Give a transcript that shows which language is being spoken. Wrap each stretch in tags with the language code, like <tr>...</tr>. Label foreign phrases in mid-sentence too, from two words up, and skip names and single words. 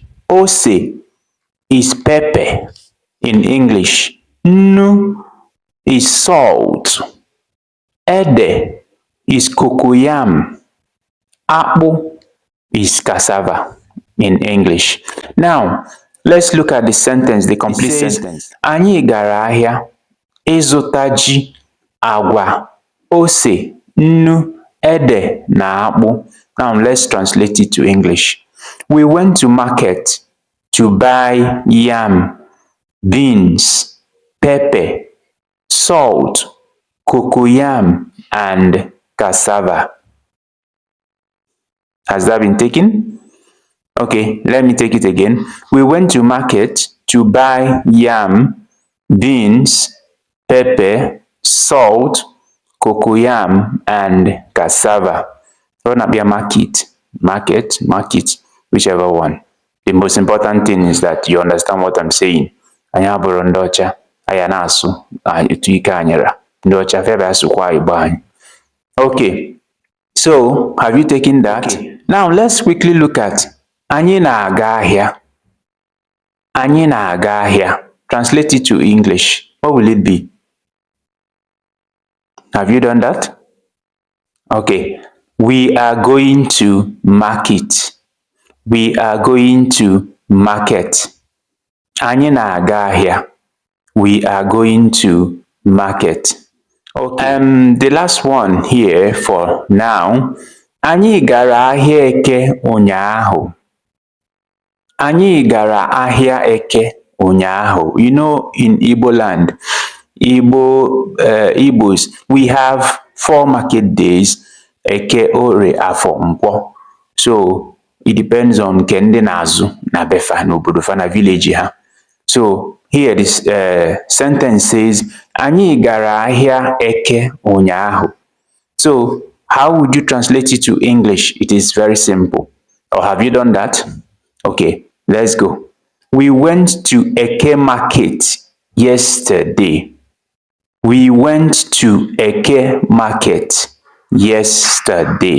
<en>Ose is pepper in English. Nnu is salt. Ede is cocoyam. Akpu is cassava in English. Now, let's look at the sentence, the complete sentence.</en> <ig>Anyị gara ahịa ịzụta ji, agwa, ose, nnu, ede na akpụ.</ig> <en>Now, let's translate it to English. We went to market to buy yam, beans, pepper, salt, cocoyam, and cassava. Has that been taken? Okay, let me take it again. We went to market to buy yam, beans, pepper, salt, cocoyam, and cassava. Run up your market, whichever one. The most important thing is that you understand what I'm saying.</en> <ig>Anyị abụrụ ndị ọcha, anyị na-asụ etu ike anyịra. Ndị ọcha febe asụkwa Igbo anyị.</ig> <en>Okay, so have you taken that? Okay. Now let's quickly look at</en> <ig>anyị na-aga ahịa. Anyị na-aga ahịa.</ig> <en>Translate it to English. What will it be? Have you done that? Okay. We are going to market. We are going to market.</en> <ig>Anyị na-aga ahịa.</ig> <en>We are going to market. Okay. The last one here for now.</en> <ig>Anyị gara ahịa Eke ụnyaahụ. Anyị gara ahịa Eke ụnyaahụ.</ig> <en>You know, in Igbo land, Igbos, we have 4 market days.</en> <ig>Eke, Ore, Afọ, Nkwọ.</ig> <en>So it depends on</en> <ig>Kende Nazu na Befa n'obodo fa na village ha.</ig> <en>So here this sentence says</en> <ig>Anyị gara ahịa Eke ụnyaahụ.</ig> <en>So how would you translate it to English? It is very simple. Or have you done that? Okay, let's go. We went to Eke market yesterday. We went to Eke market yesterday.</en>